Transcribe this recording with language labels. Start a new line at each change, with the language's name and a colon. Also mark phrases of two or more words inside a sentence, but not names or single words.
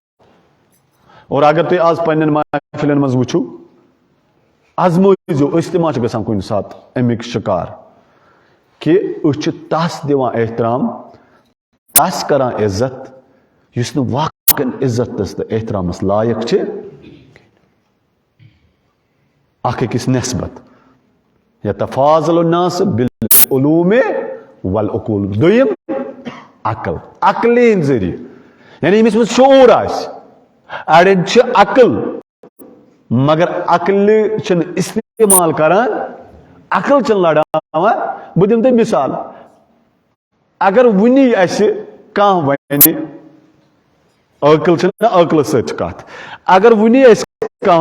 Kashmiri: اور اگر تُہۍ آز پننٮ۪ن محفلن منٛز وٕچھِو آزمٲیزیو أسۍ تہِ ما چھِ گژھان کُنہِ ساتہٕ امیِکۍ شکار کہ أسۍ چھِ تس دِوان احترام تس کران عزت یُس نہٕ واقعن عزتس تہٕ احترامس لایق چھِ اکھ أکِس نسبت
Arabic: یتفاضل الناس بالعلوم والعقول
Kashmiri: دوٚیِم عقل عقلہِ ہٕنٛدۍ ذٔریعہٕ یعنی ییٚمِس منٛز شعوٗر آسہِ اڑٮ۪ن چھِ عقل مگر عقلہِ چھِنہٕ استعمال کران عقل چھِنہٕ لڑاوان بہٕ دِمہٕ تۄہہِ مثال اگر وُنی اسہِ کانٛہہ وَنہِ عقل چھِنہ عقلہٕ سۭتۍ چھِ کتھ اگر وُنی اسہِ کانٛہہ